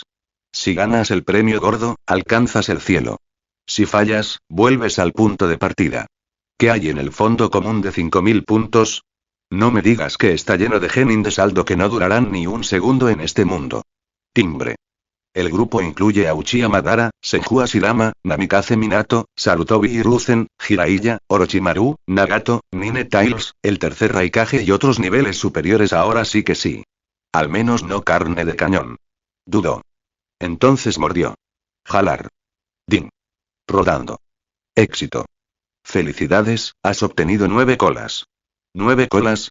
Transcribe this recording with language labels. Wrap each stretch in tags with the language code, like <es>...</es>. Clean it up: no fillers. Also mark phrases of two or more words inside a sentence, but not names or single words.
<es>Si ganas el premio gordo, alcanzas el cielo. Si fallas, vuelves al punto de partida. ¿Qué hay en el fondo común de 5000 puntos? No me digas que está lleno de genin de saldo que no durarán ni un segundo en este mundo. Timbre. El grupo incluye a Uchiha Madara, Senju Ashirama, Namikaze Minato, Sarutobi Hiruzen, Jiraiya, Orochimaru, Nagato,</es> <en>Nine Tails,</en> <es>el tercer Raikage y otros niveles superiores. Ahora sí que sí. Al menos no carne de cañón. Dudó. Entonces mordió. Jalar. Ding. Rodando. Éxito. Felicidades, has obtenido 9 colas. ¿9 colas?</es>